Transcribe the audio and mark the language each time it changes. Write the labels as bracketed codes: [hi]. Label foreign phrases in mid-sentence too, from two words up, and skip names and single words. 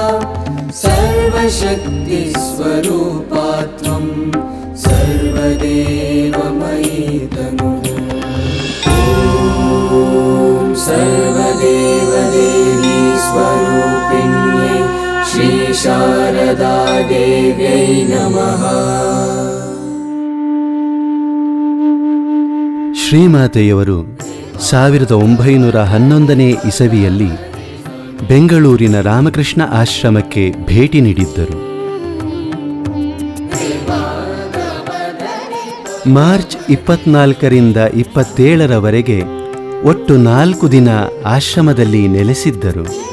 [sa] सर्वशक्तिस्वरूपा त्वं सर्वदेवमयी तनुः सर्वदेवदेवी स्वरूपिण्यै श्री शारदा देव्यै नमः। [kn] ಶ್ರೀಮಾತೆಯವರು 1911ನೇ ಇಸವಿಯಲ್ಲಿ ಬೆಂಗಳೂರಿನ ರಾಮಕೃಷ್ಣ ಆಶ್ರಮಕ್ಕೆ ಭೇಟಿ ನೀಡಿದ್ದರು. ಮಾರ್ಚ್ 24ರಿಂದ 27ರವರೆಗೆ ಒಟ್ಟು 4 ದಿನ ಆಶ್ರಮದಲ್ಲಿ ನೆಲೆಸಿದ್ದರು.